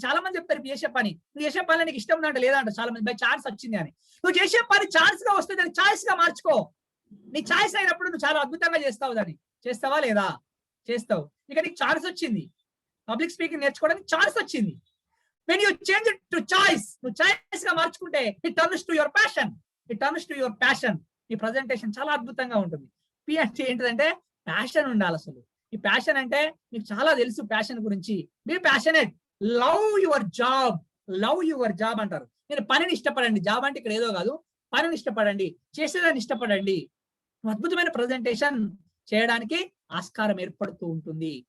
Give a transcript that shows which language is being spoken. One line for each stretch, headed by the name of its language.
Telugu: చాలా మంది చెప్తారు చేసే పని, నువ్వు చేసే పని నీకు ఇష్టం ఉందంటే లేదంట. చాలా మంది బై ఛాన్స్ వచ్చింది అని. నువ్వు చేసే పని ఛాన్స్ గా వస్తే దాన్ని ఛాయిస్ గా మార్చుకో. నీ ఛాయిస్ అయినప్పుడు నువ్వు చాలా అద్భుతంగా చేస్తావు. దాన్ని చేస్తావా లేదా? చేస్తావు. ఇక నీకు ఛాన్స్ వచ్చింది, పబ్లిక్ స్పీకింగ్ నేర్చుకోవడానికి ఛాన్స్ వచ్చింది.
English: When you change it to choice,
Telugu: నువ్వు చాయిస్ గా మార్చుకుంటే
English: it turns to your passion. It turns to your passion.
Telugu: ఈ ప్రజెంటేషన్ చాలా అద్భుతంగా ఉంటుంది. పి అంటే ఏంటిదంటే ప్యాషన్ ఉండాలి. అసలు ఈ ప్యాషన్ అంటే మీకు చాలా తెలుసు ప్యాషన్ గురించి.
English: Be passionate, love your job. Love your job
Telugu: అంటారు. మీరు పనిని ఇష్టపడండి. జాబ్ అంటే ఇక్కడ ఏదో కాదు, పనిని ఇష్టపడండి, చేసేదాన్ని ఇష్టపడండి. అద్భుతమైన ప్రజెంటేషన్ చేయడానికి ఆస్కారం ఏర్పడుతూ ఉంటుంది.